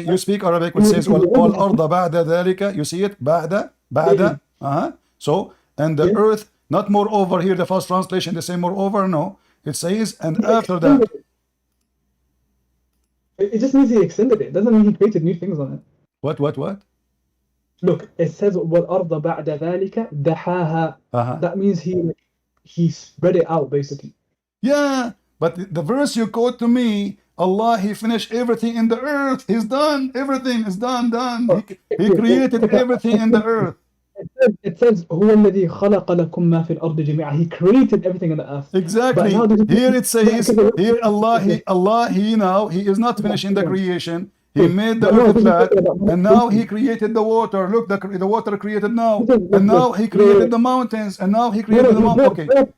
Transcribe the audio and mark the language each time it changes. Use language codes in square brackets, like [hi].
[en] You speak Arabic, which says [ar] والأرض بعد ذلك. [en] You see it? بعد. So, and the Yeah. earth, not moreover. Here the first translation they say moreover. No, it says and after that. It just means he extended it. Doesn't mean he created new things on it. What? [ar] Look, it says وَالْأَرْضَ بَعْدَ ذَلِكَ دَحَاهَا. [en] That means he spread it out basically. Yeah, but the verse you quote to me, Allah, he finished everything in the earth. He's done. Everything is done. He created everything in the earth. It says [ar] هو الذي خلق لكم ما في الأرض جميعا. [en] He created everything in the earth. Exactly. Here it says, here Allah, he is not finishing the creation. He made the earth flat, and now he created the water. Look, the water created now, and now he created the mountains, and now he created the mountains.